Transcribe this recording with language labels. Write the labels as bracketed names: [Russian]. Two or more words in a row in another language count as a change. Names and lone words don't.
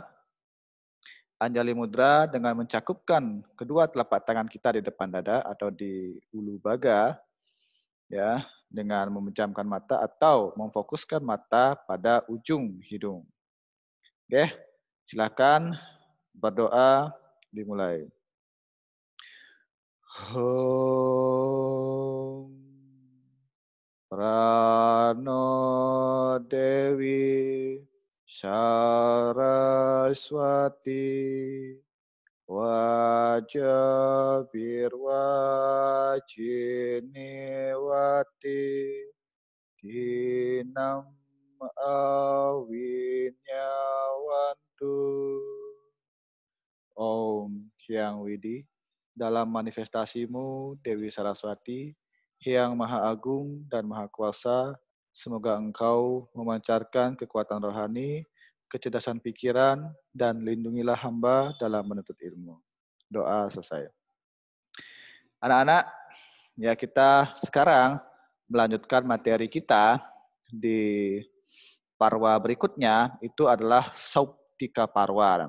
[Indonesian] Anjali Mudra dengan mencakupkan kedua telapak tangan kita di depan dada atau di ulu baga, ya, dengan memejamkan mata atau memfokuskan mata pada ujung hidung. Oke, silakan berdoa dimulai. [Sanskrit] Om Prano Dewi Saraswati Wajabirwa Ciniwati Dinam Awinyawantu. [Indonesian] Om Hyang Widi, dalam manifestasimu Dewi Saraswati, Hyang Maha Agung dan Maha Kuasa, semoga engkau memancarkan kekuatan rohani, kecerdasan pikiran, dan lindungilah hamba dalam menuntut ilmu. Doa selesai. Anak-anak, ya kita sekarang melanjutkan materi kita di parwa berikutnya, itu adalah Sauptika Parwa.